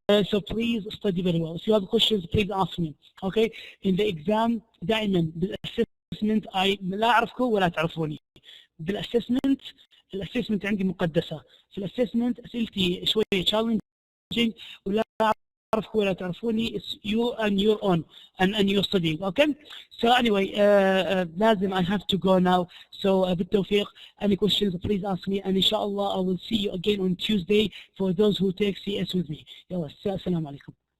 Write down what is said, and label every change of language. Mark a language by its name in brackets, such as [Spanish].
[English] So please study very well. If you have questions, please ask me. Okay, in the exam [Arabic] دائما بالassessment لا أعرفكم ولا تعرفوني. بالassessment الassessment عندي مقدسة. في الassessment أسئلتي شوية challenging ولا أعرفكم ولا تعرفوني. [English] It's you and your own and your studying. Okay. So anyway, [Arabic] لازم [English] I have to go now. So [Arabic] بالتوفيق. [English] Any questions please ask me and inshallah I will see you again on Tuesday for those who take CS with me. [Arabic] يلا السلام عليكم.